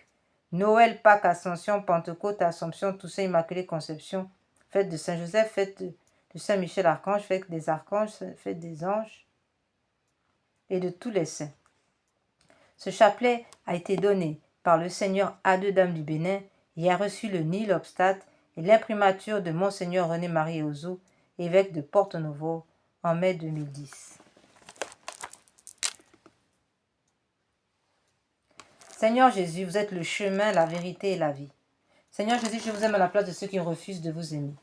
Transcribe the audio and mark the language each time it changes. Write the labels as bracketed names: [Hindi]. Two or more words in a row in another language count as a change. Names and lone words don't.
[French] Noël, Pâques, Ascension, Pentecôte, Assomption, Toussaint, Immaculée Conception, fête de Saint-Joseph, fête de Saint-Michel-Archange, fête des archanges, fête des anges et de tous les saints. Ce chapelet a été donné par le Seigneur à deux dames du Bénin et a reçu le [Latin] nil obstate [French] et l'imprimature de Monseigneur René-Marie Ozo, évêque de Porto-Novo, en mai 2010. Seigneur Jésus, vous êtes le chemin, la vérité et la vie. Seigneur Jésus, je vous aime à la place de ceux qui refusent de vous aimer.